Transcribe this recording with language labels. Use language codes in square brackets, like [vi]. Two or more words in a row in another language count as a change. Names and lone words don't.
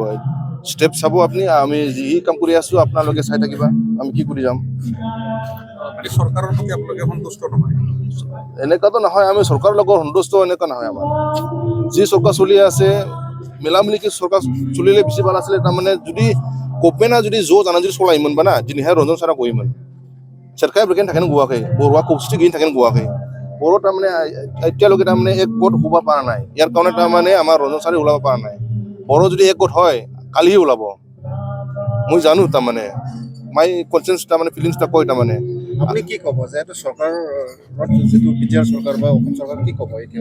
[as] ষ্টেপ চাব আপুনি, আমি যি কাম কৰি আছোঁ আপোনালোকে চাই থাকিবা, আমি কি কৰি যাম। চৰকাৰৰ প্ৰতি আপোনালোকে সন্তুষ্ট নহয়? এনেকুৱাতো নহয়, আমি চৰকাৰৰ লগত সন্তুষ্ট এনেকুৱা নহয়। আমাৰ যি চৰকাৰ চলি আছে, মিলামিলিকে চৰকাৰ চলিলে বেছি ভাল আছিলে। [brx] যদি गभर्नमेन्टआ जुदि ज' जानानै जुदि सलायोमोनबा ना दिनैहाय रन्जन सारा गयोमोन। सोरखाया बेखायनो थाखायनो गवाखै, बर'आ खौसेथि गैयिनि थाखायनो गवाखै। [as] বড়ো তাৰমানে এতিয়ালৈকে তাৰমানে এক গোট হ'ব পৰা নাই ইয়াৰ কাৰণে তাৰমানে আমাৰ ৰঞ্জন ছাৰে ওলাব পৰা নাই বড়ো যদি এক গোট হয় কালিহে ওলাব মই জানো তাৰমানে [en] my conscious [as] তাৰমানে ফিলিংছটা কয় তাৰমানে আপুনি কি ক'ব যে এইটো চৰকাৰৰ যিটো বিটিআৰ চৰকাৰ বা অসম চৰকাৰ কি ক'ব এতিয়া